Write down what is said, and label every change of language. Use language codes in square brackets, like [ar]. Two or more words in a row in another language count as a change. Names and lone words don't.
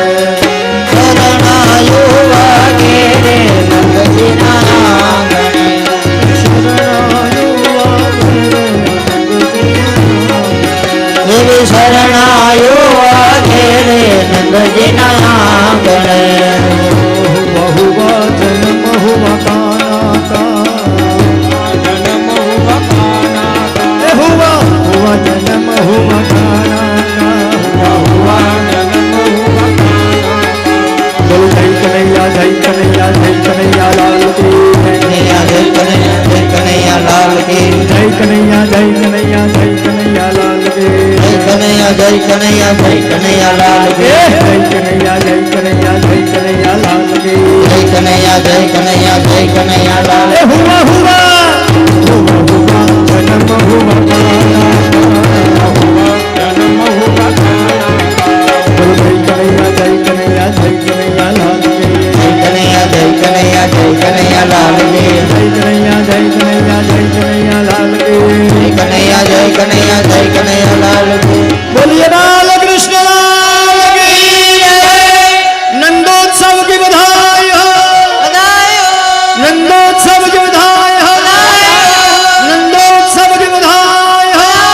[gu] શરણાયુ વાગે રે નંદજીના આંગણે શરણાયો વાગે રે આનંદજીને એવી શરણાયુ વાગે રે નંદજીના આંગણે [hi] बहुवा जन्म हुआ काना का जन्म हुआ काना का. हुआ हुआ जन्म हुआ काना का हुआ जन्म हुआ काना का. बोल जय कन्हैया लाल की कन्हैया जय कन्हैया लाल की जय कन्हैया लाल की जय कन्हैया जय कन्हैया लाल की जय कन्हैया लाल की जय कन्हैया जय कन्हैया लाल हुआ हुआ हुआ जन्म हुआ काना का हुआ जन्म हुआ काना का. बोल जय कन्हैया लाल की जय कन्हैया लाल की जय कन्हैया लाल की जय कन्हैया लाल की बोलिए बाल कृष्ण लाल की नंदोत्सव की बधाई हो नंदोत्सव की बधाई हो नंदोत्सव की बधाई हो